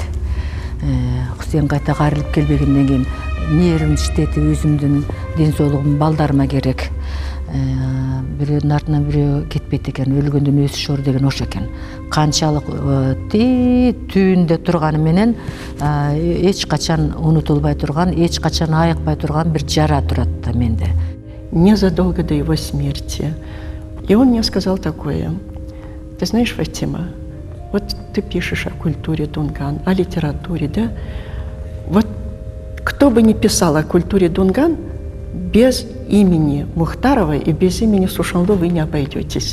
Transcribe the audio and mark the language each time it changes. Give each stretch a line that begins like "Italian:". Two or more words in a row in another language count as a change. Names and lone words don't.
Kyrgyz: Хусейн кайта кайрылып келбегенден кийин нервим иштетип, өзүмдүн ден соолугум, балдарыма керек. Бирөөнүн артынан бирөө кетпейт экен, өлгөндөн өзү шор деген ошо экен. Канчалык түйүндө турганы менен эч качан унутулбай турган, эч качан айыкпай турган бир жара турат да менде.
Russian: Незадолго до его смерти. И он мне сказал такое: ты знаешь, Фатима, вот ты пишешь о культуре Дунган, о литературе, да? Вот кто бы ни писал о культуре Дунган без имени Мухтарова и без имени Сушанло вы не обойдетесь.